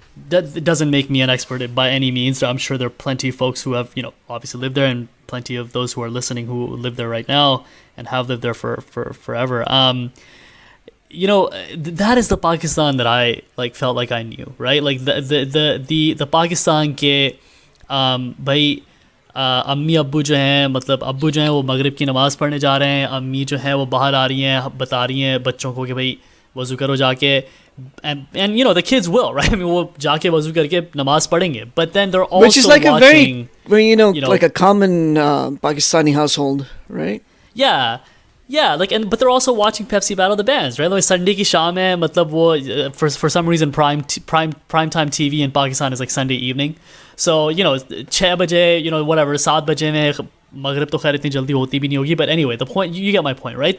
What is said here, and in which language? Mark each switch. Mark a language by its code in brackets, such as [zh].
[en] That doesn't make me an expert by any means. I'm sure there are plenty of folks who have, obviously lived there, and plenty of those who are listening who live there right now and have lived there for forever. That is the Pakistan that I felt like I knew, right? Like the Pakistan [hi] ke bhai अम्मी अब्बू जो हैं मतलब अब्बू जो हैं वो मगरिब की नमाज़ पढ़ने जा रहे हैं, अम्मी जो हैं वो बाहर आ रही हैं, बता रही हैं बच्चों को कि भाई वज़ू करो जाके, [en] and you know the kids will, right? I mean [hi] वो जाके वज़ू करके नमाज़ पढ़ेंगे, [en] but then they're also Which is like watching, a very, you know, like a common Pakistani household, right? yeah, like, and but they're also watching Pepsi Battle of the Bands, right? Like Sunday [hi] की शाम है, मतलब वो [en] for some reason prime time TV in Pakistan is like Sunday evening, so you know 6 [hi] बजे, [en] you know whatever 7 [hi] बजे में मगरिब तो खैर इतनी जल्दी होती भी नहीं होगी, [en] but anyway the point, you get my point, right?